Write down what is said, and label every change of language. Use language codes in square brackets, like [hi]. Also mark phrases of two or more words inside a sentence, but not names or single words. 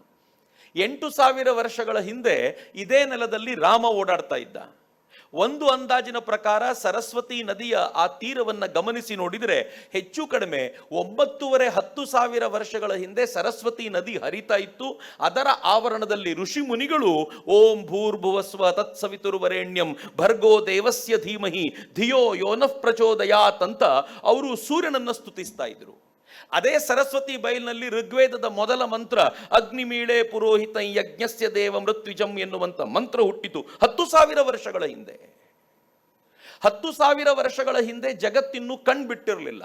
[kn] 8000 ವರ್ಷಗಳ ಹಿಂದೆ ಇದೇ ನೆಲದಲ್ಲಿ ರಾಮ ಓಡಾಡ್ತಾ ಇದ್ದ. ಒಂದು ಅಂದಾಜಿನ ಪ್ರಕಾರ ಸರಸ್ವತಿ ನದಿಯ ಆ ತೀರವನ್ನು ಗಮನಿಸಿ ನೋಡಿದರೆ ಹೆಚ್ಚು ಕಡಿಮೆ 9,500-10,000 ವರ್ಷಗಳ ಹಿಂದೆ ಸರಸ್ವತಿ ನದಿ ಹರಿತಾ ಇತ್ತು. ಅದರ ಆವರಣದಲ್ಲಿ ಋಷಿ ಮುನಿಗಳು [sa] ಓಂ ಭೂರ್ಭುವಸ್ವ ತತ್ಸವಿತುರ್ವರೆಣ್ಯಂ ಭರ್ಗೋ ದೇವಸ್ಯ ಧೀಮಹಿ ಧಿಯೋ ಯೋನಃ ಪ್ರಚೋದಯಾತ್ [kn] ಅಂತ ಅವರು ಸೂರ್ಯನನ್ನು ಸ್ತುತಿಸ್ತಾ ಇದ್ರು. ಅದೇ ಸರಸ್ವತಿ ಬಯಲಿನಲ್ಲಿ ಋಗ್ವೇದದ ಮೊದಲ ಮಂತ್ರ [sa] ಅಗ್ನಿಮೀಳೆ ಪುರೋಹಿತ ಯಜ್ಞಸ್ಯ ದೇವ ಮೃತ್ಯುಜಂ [kn] ಎನ್ನುವಂಥ ಮಂತ್ರ ಹುಟ್ಟಿತು 10,000 ವರ್ಷಗಳ ಹಿಂದೆ. 10,000 ವರ್ಷಗಳ ಹಿಂದೆ ಜಗತ್ತಿನ್ನೂ ಕಣ್ಬಿಟ್ಟಿರಲಿಲ್ಲ.